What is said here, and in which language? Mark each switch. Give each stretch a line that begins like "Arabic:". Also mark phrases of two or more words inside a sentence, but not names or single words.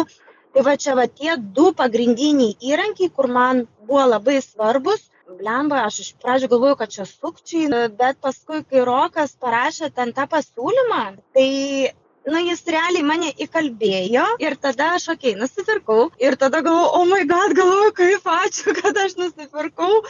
Lithuanian: Tai va čia va tie du pagrindiniai įrankiai, kur man buvo labai svarbus. Blemba, aš iš pradžių galvojau, kad čia sukčiai, bet paskui, kai Rokas parašė ten tą pasiūlymą, tai nu, jis realiai mane įkalbėjo ir tada aš, nusipirkau. Ir tada galvoju,
English: oh my god,
Lithuanian: galvoju, kaip ačiū, kad aš nusipirkau.